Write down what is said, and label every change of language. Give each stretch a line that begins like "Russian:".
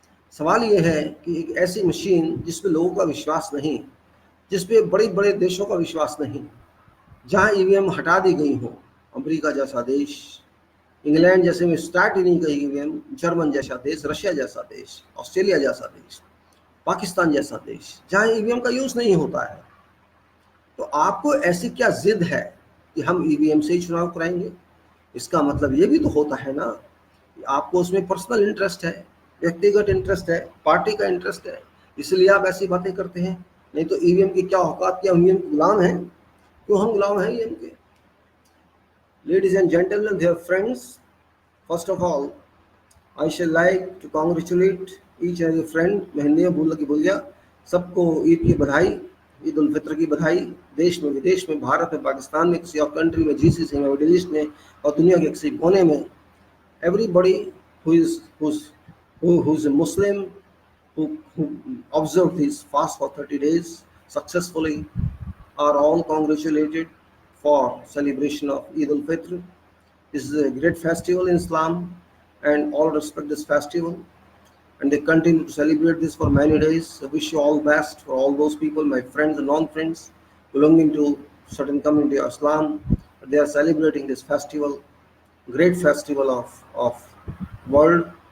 Hindi: सवाल ये है कि एक ऐसी मशीन जिसपे लोगों का विश्वास नहीं, जिसपे बड़े बड़े देशों का विश्वास नहीं, जहां ईवीएम हटा दी गई हो, अमेरिका जैसा देश, इंग्लैंड जैसे में स्टार्ट ही नहीं करी ईवीएम, जर्मन जैसा देश, रशिया जैसा देश, ऑस्ट्रेलिया जैसा देश, पाकिस्तान जैसा देश, जहां ईवीएम का यूज नहीं होता है, तो आपको ऐसी क्या जिद है कि हम ईवीएम से ही चुनाव कराएंगे? इसका मतलब ये भी तो होता है ना कि आपको उसमें पर्सनल इंटरेस्ट है, व्यक्तिगत इंटरेस्ट है, पार्टी का इंटरेस्ट है, इसलिए आप ऐसी बातें करते हैं। नहीं तो ईवीएम की क्या औकात, क्या ईवीएम गुलाम है? क्यों हम गुलाम हैं ईवीएम के?
English: Ladies and gentlemen, dear friends, first of all, I shall like to congratulate each and every friend।
Hindi: मैं हिंदी में भूल गया। सबको ईद की बधाई, ईद उल फित्र की बधाई। देश में, विदेश में, भारत में, पाकिस्तान में, किसी और कंट्री में, जीसीसी में, मिडिल ईस्ट में और दुनिया के किसी कोने में,
English: everybody who is a Muslim, who observed his fast for 30 days successfully, are all congratulated for celebration of Eid al-Fitr. This is a great festival in Islam and all respect this festival, and they continue to celebrate this for many days. I wish you all best for all those people, my friends and non-friends belonging to certain community of Islam. They are celebrating this festival, great festival of world.